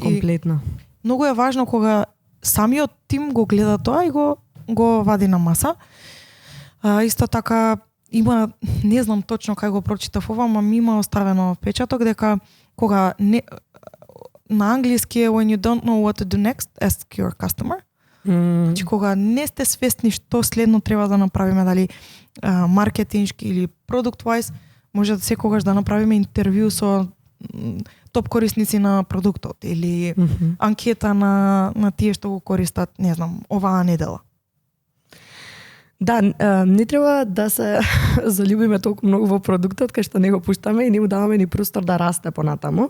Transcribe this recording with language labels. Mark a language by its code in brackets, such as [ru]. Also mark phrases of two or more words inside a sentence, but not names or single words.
[mk] Комплетно. Многу е важно кога самиот тим го гледа тоа и го вади на маса. Исто така има, не знам точно кај го прочитав ова, ама ми има оставено впечаток дека кога на англиски е [en] when you don't know what to do next, ask your customer. [mk] Значи кога не сте свесни што следно треба да направиме, дали маркетиншки или [en] product wise, [mk] може да секогаш да направиме интервју со топ корисници на продуктот или анкета на тие што го користат, не знам, оваа недела. Да, не треба да се залюбиме толку многу во продуктот кај што не го пуштаме и не му даваме ни простор да расте понатаму.